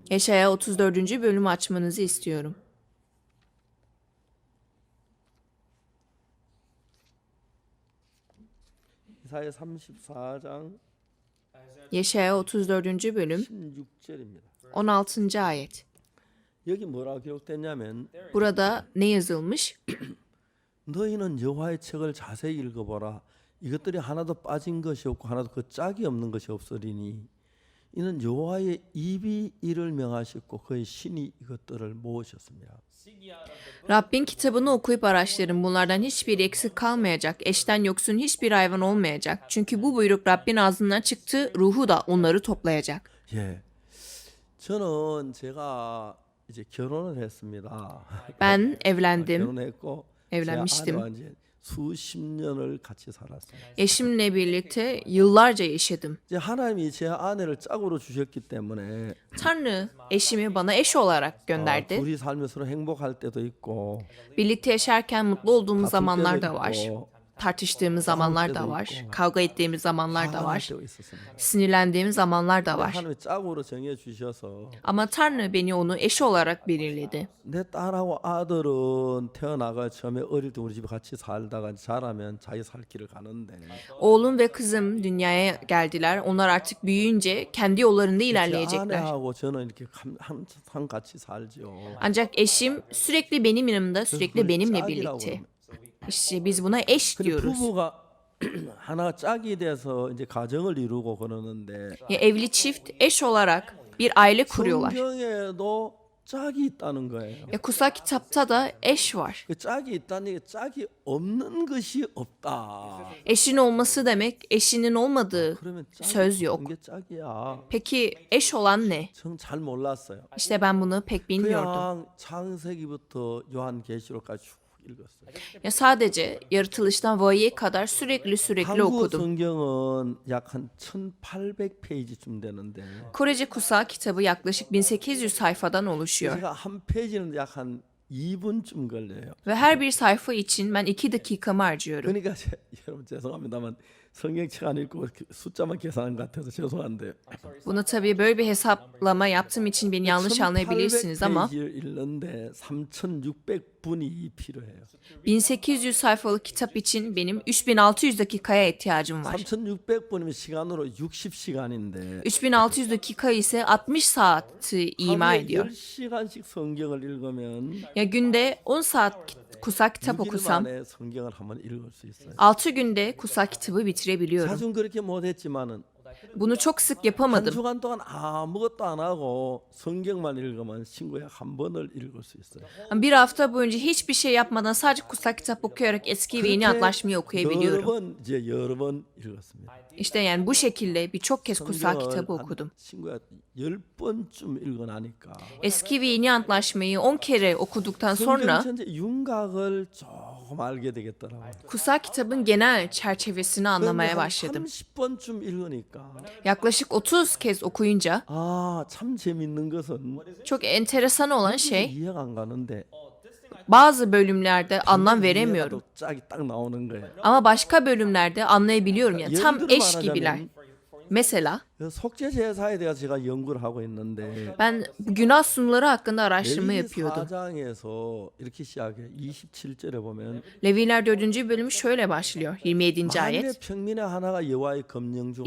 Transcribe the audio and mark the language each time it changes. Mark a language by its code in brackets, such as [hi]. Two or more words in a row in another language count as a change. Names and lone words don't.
[tr] Yeşaya 34. bölümü açmanızı istiyorum. [ko] 이사야 34장 [tr] Yeşaya 34. bölüm [ko] 16절입니다. [tr] 16. ayet. [ko] 여기 뭐라고 기록됐냐면 [tr] Burada ne yazılmış? [ko] 너희는 여호와의 책을 자세히 읽어보라. 이것들이 하나도 빠진 것이 없고 하나도 그 짝이 없는 것이 없으리니 이는 여호와의 입이 이를 명하셨고 그의 신이 이것들을 모으셨습니다. [tr] Rabbin kitabını okuyup araştırın. Bunlardan hiçbir eksik kalmayacak. Eşten yoksun hiçbir hayvan olmayacak. Çünkü bu buyruk Rabbin ağzından çıktı. Ruhu da onları toplayacak. [ko] 예, 저는 제가 이제 결혼을 했습니다. [tr] Ben evlendim. [ko] 결혼했고 [tr] evlenmiştim. [ko] 제 아내와 이제 수십 년을 같이 살았어요. [tr] Eşimle birlikte yıllarca yaşadım. [ko] 이제 하나님이 제 아내를 짝으로 주셨기 때문에 [tr] Tanrı eşimi bana eş olarak gönderdi. [ko] 둘이 살면서 행복할 때도 있고 [tr] Birlikte yaşarken mutlu olduğumuz [ko] 다툴 [tr] zamanlar [ko] 때도 [tr] da var. [ko] 있고 [tr] Tartıştığımız zamanlar da var. Kavga ettiğimiz zamanlar da [ko] 화날 [tr] var. [ko] 때도 있었습니다. [tr] Sinirlendiğimiz zamanlar da var. [ko] 하나님이 짝으로 정해 주셔서 [tr] Ama Tanrı beni onu eş olarak belirledi. [ko] 내 딸하고 아들은 태어나가 처음에 어릴 때 우리 집에 같이 살다가 자라면 자기 살 길을 가는데 [tr] Oğlum ve kızım dünyaya geldiler. Onlar artık büyüyünce kendi yollarında [ko] 제 [tr] ilerleyecekler. [ko] 아내하고 저는 이렇게 항상 같이 살죠. [tr] Ancak eşim sürekli benim yanımda, [ko] 그래서 [tr] sürekli [ko] 그걸 [tr] benimle [ko] 짝이라고 [tr] birlikte. [ko] 그럽니다. [tr] İşte biz buna eş [ko] 근데 [tr] diyoruz. [ko] 부부가 하나 짝이 돼서 이제 가정을 이루고 그러는데 [tr] Ya evli çift eş olarak bir aile kuruyorlar. [ko] 성경에도 짝이 있다는 거예요. [tr] Ya kutsal kitapta da eş var. [ko] 그 짝이 있다는 게 짝이 없는 것이 없다. [tr] Eşin olması demek eşinin olmadığı [ko] 그러면 짝이 [tr] söz yok. [ko] 없는 게 짝이야. [tr] Peki eş olan ne? [ko] 전 잘 몰랐어요. [tr] İşte ben bunu pek bilmiyordum. [ko] 그냥 창세기부터 요한계시록까지 쭉 읽었어요. [tr] Ya sadece yaratılıştan vahiye kadar sürekli [ko] 한국 [tr] okudum. [ko] 성경은 약 한 1800페이지쯤 되는데 [tr] Korece kutsal kitabı yaklaşık 1800 sayfadan oluşuyor. [ko] 제가 한 페이지는 약 한 2분쯤 걸려요. [tr] Ve her bir sayfa için ben 2 dakikamı harcıyorum. [ko] 그러니까 여러분 죄송합니다만 성경책 안 읽고 숫자만 계산한 것 같아서 죄송한데 [tr] Bunu tabii böyle bir hesaplama yaptığım için beni yanlış anlayabilirsiniz ama [ko] 1800페이지를 읽는데 3600분이 필요해요. [tr] 1800 sayfalık kitap için benim 3600 dakikaya ihtiyacım var. [ko] 3600분이면 시간으로 60시간인데 [tr] 3600 dakika ise 60 saati ima [ko] 하루에 [tr] ediyor. [ko] 10시간씩 성경을 읽으면 [tr] Ya günde 10 saat kutsal kitap [ko] 6일 [tr] okusam [ko] 만에 성경을 한번 읽을 수 있어요. [tr] 6 günde kutsal kitabı bitirebiliyorum. [ko] 자주 그렇게 못했지만은 [tr] Bunu çok sık [ko] 한 [tr] yapamadım. [ko] 주간 동안 아무것도 안 하고 성경만 읽으면 신구약 한 번을 읽을 수 있어요. [tr] Bir hafta boyunca hiçbir şey yapmadan sadece kutsal kitap okuyarak eski ve yeni antlaşmayı [ko] 여러 [tr] okuyabiliyorum. [ko] 번 이제 여러 번 읽었습니다. [tr] İşte yani bu şekilde birçok kez kutsal kitabı [ko] 한 [tr] okudum. [ko] 신구약 10번쯤 읽어나니까 [tr] Eski ve yeni antlaşmayı 10 kere okuduktan sonra [ko] 성경 전체 윤곽을 조금 알게 되겠더라고요. [tr] kutsal kitabın genel çerçevesini anlamaya başladım. [ko] 30번쯤 읽으니까 [tr] Yaklaşık 30 kez okuyunca [ko] 참 재밌는 것은 [tr] çok enteresan olan şey [ko] 이해가 안 가는데 [tr] bazı bölümlerde anlam veremiyorum. [ko] 이해가 또 짝이 딱 나오는 거예요. [tr] Ama başka bölümlerde anlayabiliyorum ya. Tam [ko] 예를 들어 [tr] eş gibiler. [ko] 말하자면 [tr] Mesela [ko] 속죄 제사에 대해서 제가 연구를 하고 있는데 [tr] ben günah sunuları hakkında araştırma [ko] 레위기 [tr] yapıyordum. [ko] 4장에서 이렇게 시작해 27절에 보면 [tr] Leviler 4. bölümü şöyle başlıyor. 27. [ko] 만내 [tr] ayet. [ko] 평민의 하나가 여호와의 검령 중